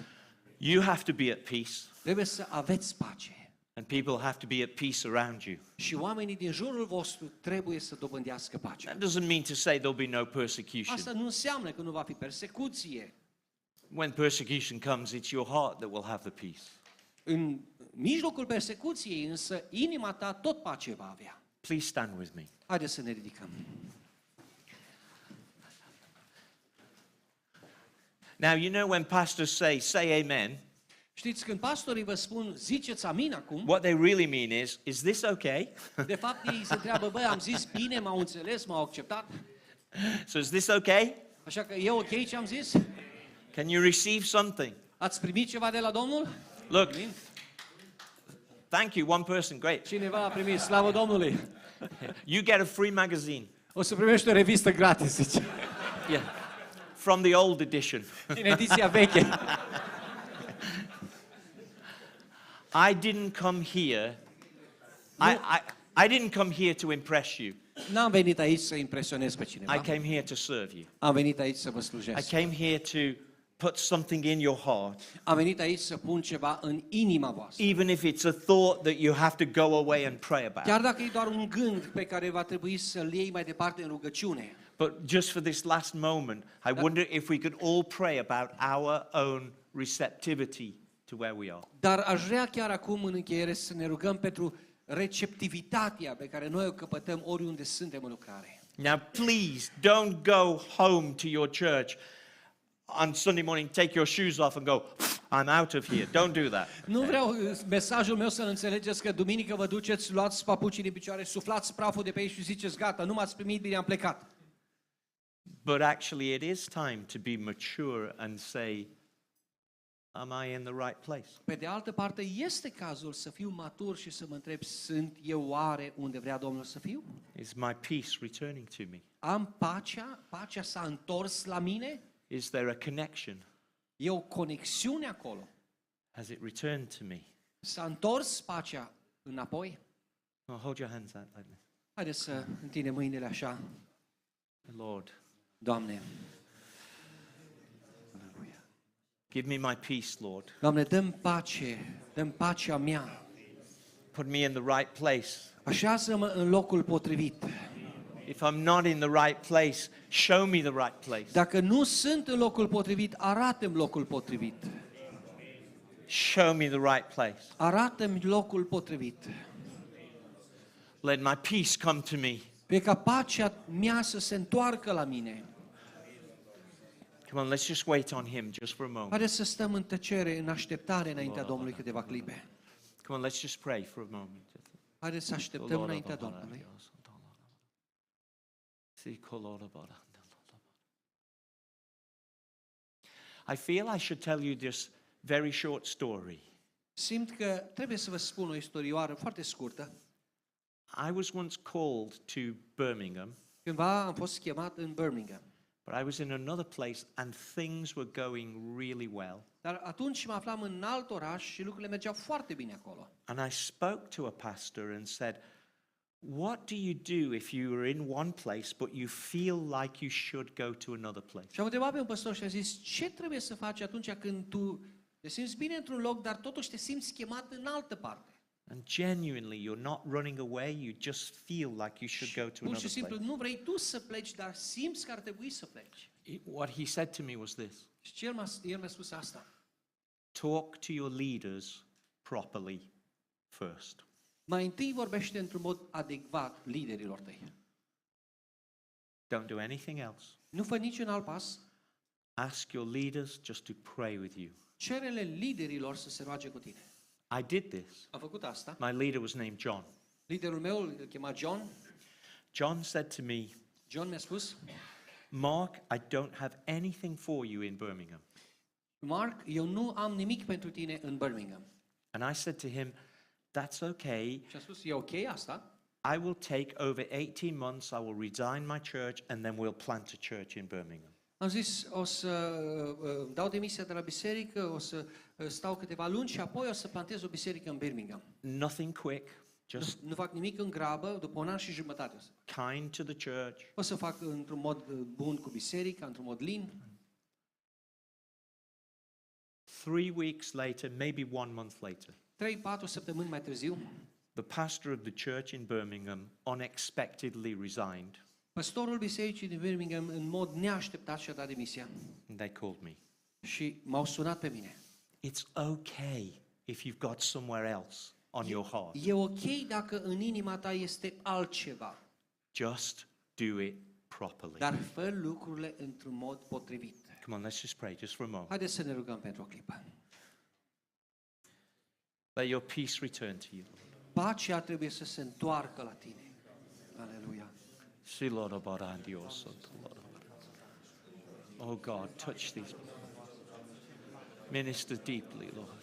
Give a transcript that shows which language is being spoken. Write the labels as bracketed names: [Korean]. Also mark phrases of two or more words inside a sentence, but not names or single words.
[English] You have to be at peace, [Romanian] Trebuie să aveți pace. [English] and people have to be at peace around you. [Romanian] Și oamenii din jurul vostru trebuie să dobândească pacea. [English] That doesn't mean to say there'll be no persecution. [Romanian] Asta nu înseamnă că nu va fi persecuție. [English] When persecution comes, it's your heart that will have the peace. [Romanian] În mijlocul persecuției însă, inima ta tot pace va avea. [English] Please stand with me. [Romanian] Haideți să ne ridicăm. [English] Now, you know when pastors say amen, [Romanian] Știți, când pastorii vă spun, ziceți amin acum, [English] what they really mean is this okay? [Romanian] de fapt ei se întreabă, băi, am zis bine, m-au înțeles, m-au acceptat, [English] So is this okay? [Romanian] așa că e ok ce am zis? [English] Can you receive something? [Romanian] Ați primit ceva de la Domnul? [English] Look, [Romanian] Amin. [English] thank you, one person, great. [Romanian] Cineva a primit, slavă Domnului! [English] You get a free magazine. [Romanian] O să primești o revistă gratis, zice, [English] Yeah. From the old edition. [Romanian] din ediția veche. [English] I didn't come here. I didn't come here to impress you. [Romanian] N-am venit aici să impresionez pe I cineva, [English] came here to serve you. [Romanian] am venit aici să vă I slujesc. [English] came here to put something in your heart, [Romanian] Am venit aici să pun ceva în inima voastră. [English] even if it's a thought that you have to go away and pray about. [Romanian] Chiar dacă e doar un gând pe care va trebui să-l iei mai departe în rugăciune. [English] But just for this last moment, I wonder if we could all pray about our own receptivity to where we are. [Romanian] Dar aș vrea chiar acum în încheiere să ne rugăm pentru receptivitatea pe care noi o căpătăm oriunde suntem în lucrare. [English] Now, please don't go home to your church on Sunday morning, take your shoes off and go, I'm out of here. Don't do that. [Romanian] Nu vreau mesajul meu să-l înțelegeți că duminică vă duceți, luați papucii din picioare, suflați praful de pe ei și ziceți gata, nu m-ați primit bine, am plecat. [English] But actually it is time to be mature and say, am I in the right place? [Romanian] Pe de altă parte, este cazul să fiu matur și să mă întreb, sunt eu oare unde vrea Domnul să fiu? [English] Is my peace returning to me? [Romanian] Am pacea s-a întors la mine? [English] Is there a connection? [Romanian] E o conexiune acolo. [English] Has it returned to me? [Romanian] S-a întors pacea înapoi? [English] Oh, hold your hands out like this. [Romanian] Haideți să întindem mâinile așa. Lord, Doamne, [English] give me my peace, Lord. [Romanian] Doamne, dăm pacea mea. [English] Put me in the right place. [Romanian] Așează-mă în locul potrivit. [English] If I'm not in the right place, show me the right place. [Romanian] Dacă nu sunt în locul potrivit, arată-mi locul potrivit. [English] Show me the right place. [Romanian] Arată-mi locul potrivit. [English] Let my peace come to me. [Romanian] Pe ca pacea mea să se întoarcă la mine. [English] Come on, let's just wait on him just for a moment. [Romanian] Haideți să stăm în tăcere, în așteptare înaintea Domnului câteva clipe. [English] Come on, let's just pray for a moment. [Romanian] Haideți să așteptăm înaintea Domnului. [English] I feel I should tell you this very short story. [Romanian] Simt că trebuie să vă spun o istorioară foarte scurtă. [English] I was once called to Birmingham, [Romanian] Cândva am fost chemat în Birmingham. [English] but I was in another place and things were going really well. [Romanian] Dar atunci mă aflam în alt oraș și lucrurile mergeau foarte bine acolo. [English] And I spoke to a pastor and said, what do you do if you are in one place but you feel like you should go to another place? [Romanian] Și am întrebat pe un păstor și a zis, ce trebuie să faci atunci când tu te simți bine într-un loc, dar totuși te simți chemat în altă parte? [English] And genuinely, you're not running away, you just feel like you should go to [Romanian] Pur și another simplu, place. nu vrei tu să pleci, dar simți că ar trebui să pleci. [English] What he said to me was this: [Romanian] Și el mi-a spus asta. [English] talk to your leaders properly first. [Romanian] Mai întâi vorbește într-un mod adecvat liderilor tăi. [English] Don't do anything else. [Romanian] Nu fă niciun alt pas. [English] Ask your leaders just to pray with you. [Romanian] Cere-le liderilor să se roage cu tine. [English] I did this. [Romanian] Am făcut asta. [English] My leader was named John. [Romanian] Liderul meu îl chema John. [English] John said to me, [Romanian] John mi-a spus, [English] Mark, I don't have anything for you in Birmingham. [Romanian] Mark, eu nu am nimic pentru tine în Birmingham. [English] And I said to him, that's okay. [Romanian] Și a spus, e ok asta? [English] I will take over 18 months, I will resign my church, and then we'll plant a church in Birmingham. [Romanian] Am zis, o să dau demisia de la biserică, o să stau câteva luni și apoi o să plantez o biserică în Birmingham. [English] Nothing quick, just [Romanian] Nu fac nimic în grabă, după un an și jumătate o să. [English] kind to the church. [Romanian] O să fac într-un mod bun cu biserica, într-un mod lin. [English] 3 weeks later, maybe 1 month later, [Romanian] 3-4 săptămâni mai târziu, [English] the pastor of the church in Birmingham unexpectedly resigned, [Romanian] păstorul bisericii din Birmingham în mod neașteptat și-a dat demisia. [English] and they called me. [Romanian] Și m-au sunat pe mine. [English] It's okay if you've got somewhere else on your heart. [Romanian] E ok dacă în inima ta este altceva, [English] Just do it properly. [Romanian] dar fă lucrurile într-un mod potrivit. [English] Come on, let's just pray just for a moment. [Romanian] Haideți să ne rugăm pentru o clipă. [English] Let your peace return to you. [Romanian] Pacea trebuie să se întoarcă la tine. Aleluia. [English] Oh God, touch these. Minister deeply, Lord.